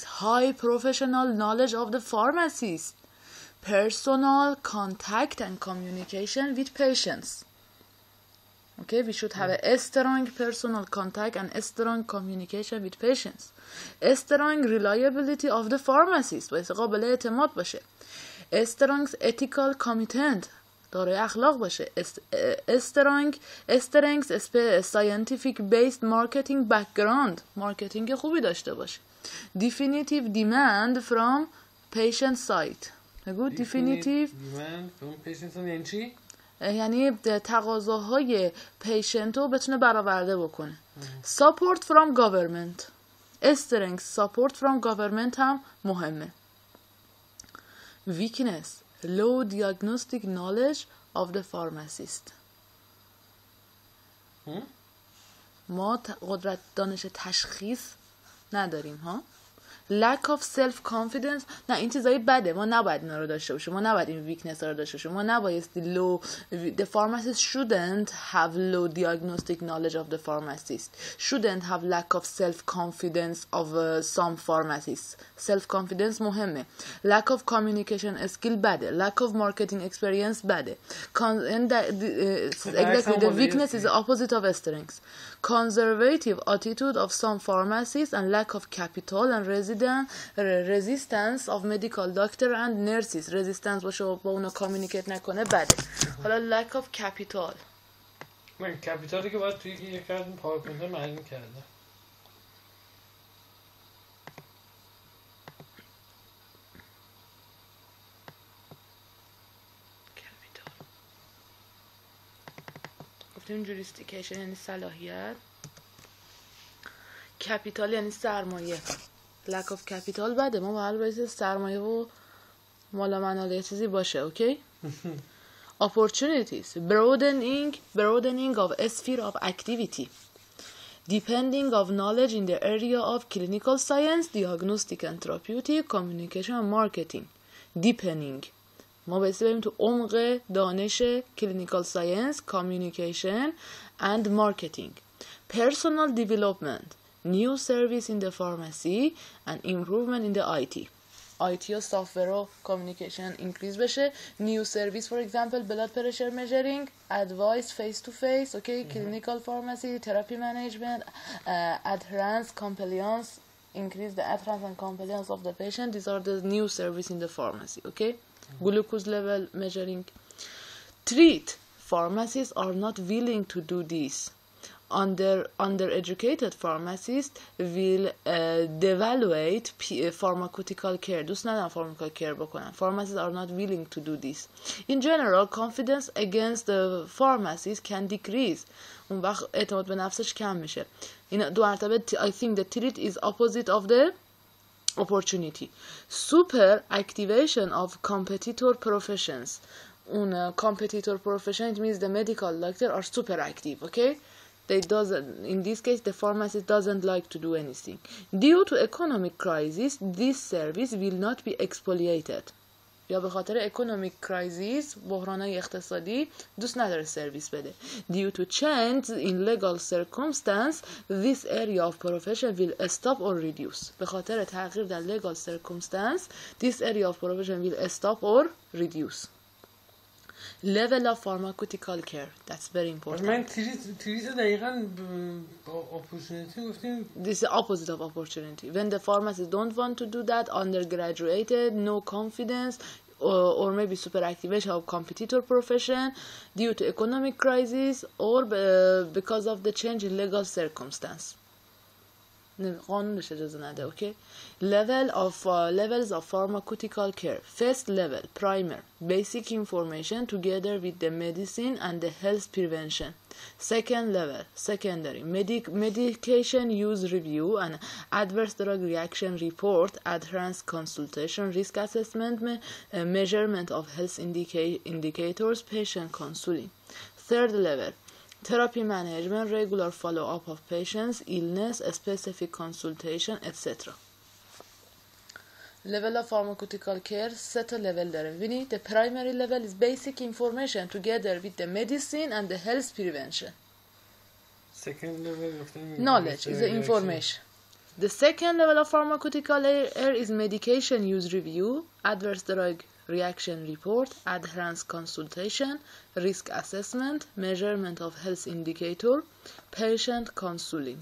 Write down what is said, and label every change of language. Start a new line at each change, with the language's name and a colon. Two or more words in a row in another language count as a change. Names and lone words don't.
English: High professional knowledge of the pharmacist, personal contact and communication with patients. Okay, we should have a strong personal contact and a strong communication with patients. A strong reliability of the pharmacist
Persian: باید قابل اعتماد باشه.
English: A strong ethical commitment
Persian: دارای اخلاق باشه.
English: strength scientific based marketing background
Persian: مارکتینگ خوبی داشته باشه.
English: Definitive demand from patient side.
Persian: بگو definitive
English: demand from patient side
Persian: یعنی چی؟ یعنی تقاضاهای پیشنت رو بتونه برآورده بکنه.
English: Support from government. Strength support from government
Persian: هم مهمه.
English: Weakness low diagnostic knowledge of the pharmacist.
Persian: ما قدرت دانش تشخیص نداریم ها.
English: lack of self confidence.
Persian: نه این چیزایی بده، ما نباید اینا رو داشته باشیم، ما نباید این ویکنس رو داشته باشیم، ما نبایستی low.
English: The pharmacist shouldn't have low diagnostic knowledge of the pharmacist, shouldn't have lack of self confidence of some pharmacists. self confidence مهمه. lack of communication skill بده، lack of marketing experience بده. Exactly, the weakness is the opposite of strength. Conservative attitude of some pharmacists and lack of capital and resistance of medical doctor and nurses.
Persian: resistance باشه و با اونا کامیونیکیت نکنه بده. حالا
English: lack of capital.
Persian: من کپیتالی که باید توی یک کردم پاورپوینت معلوم کرده. jurisdiction یعنی صلاحیت. کپیتال یعنی سرمایه.
English: lack of capital
Persian: بده، ما باید سرمایه و مالا منال یه چیزی باشه. اوکی.
English: opportunities broadening of a sphere of activity, depending of knowledge in the area of clinical science, diagnostic and therapeutic, communication and marketing.
Persian: deepening ما باید بریم تو عمق دانش
English: clinical science, communication and marketing. personal development new service in the pharmacy and improvement in the IT و software و communication increase بشه. new service for example blood pressure measuring, advice face to face, okay, clinical pharmacy, therapy management, adherence, compliance, increase the adherence and compliance of the patient. These are the new service in the pharmacy. Okay. glucose level measuring. treat pharmacists are not willing to do this. Undereducated pharmacists will devaluate pharmaceutical care.
Persian: دوست ندارن
English: pharmaceutical care
Persian: بکنن.
English: Pharmacists are not willing to do this. In general, confidence against the pharmacist can decrease.
Persian: اون وقت اعتماد به نفسش کم میشه. این دو مرتبه
English: I think the treat is opposite of the opportunity. Super activation of competitor professions. On competitor profession, it means the medical doctor are super active. Okay. In this case, the pharmacist doesn't like to do anything. Due to economic crisis, this service will not be expoliated.
Persian: یا به خاطر
English: economic crisis
Persian: بحران‌های اقتصادی دوست نداره سرویس بده.
English: Due to change in legal circumstance, this area of profession will stop or reduce.
Persian: به خاطر تغییر در
English: legal circumstance, this area of profession will stop or reduce. level of pharmaceutical care, that's very important.
Persian: من تریت دقیقاً opportunity گفتیم.
English: This is the opposite of opportunity. When the pharmacists don't want to do that, undergraduated, no confidence, or maybe super activation of competitor profession due to economic crisis or because of the change in legal circumstance.
Persian: قانونش اجازه نده. اوکی.
English: levels of pharmaceutical care. first level primer, basic information together with the medicine and the health prevention. second level secondary, medication use review and adverse drug reaction report, adherence consultation, risk assessment, measurement of health indicators, patient counseling. third level therapy management, regular follow-up of patients, illness, specific consultation, etc. level of pharmaceutical care
Persian: سه تا
English: level داره. ببینید the primary level is basic information together with the medicine and the health prevention. Second level knowledge is the information. The second level of pharmaceutical care is medication use review, adverse drug reaction report, adherence consultation, risk assessment, measurement of health indicator, patient counseling.